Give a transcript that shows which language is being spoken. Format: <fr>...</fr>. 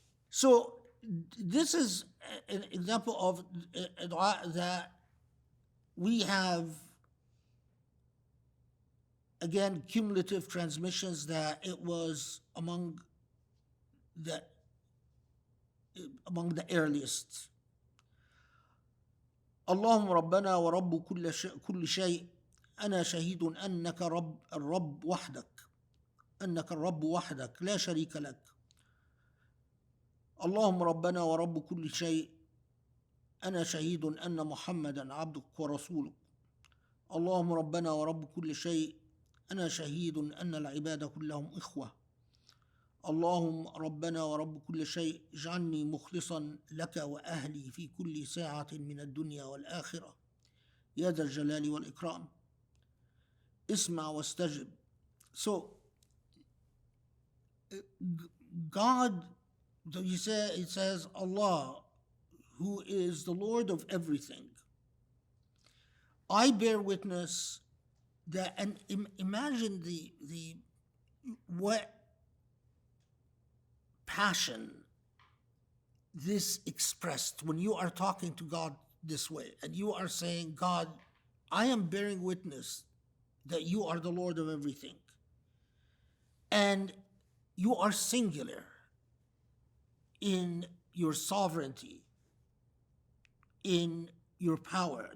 <en>So this is an example of a dua that we have, again, cumulative transmissions, that it was among the earliest.</en> <ar>اللهم ربنا ورب كل شيء أنا شهيد أنك الرب وحدك لا شريك لك. اللهم ربنا ورب كل شيء أنا شهيد أن محمدا عبدك ورسولك. اللهم ربنا ورب كل شيء أنا شهيد أن العباد كلهم إخوة. اللهم ربنا ورب كل شيء اجعلني مخلصا لك وأهلي في كل ساعة من الدنيا والآخرة يا ذا الجلال والإكرام. اسمع واستجب.</ar> <en>So God, it says Allah, who is the Lord of everything. I bear witness that, and imagine the what passion this expressed when you are talking to God this way, and you are saying, God, I am bearing witness that you are the Lord of everything, and you are singular in your sovereignty, in your power.</en>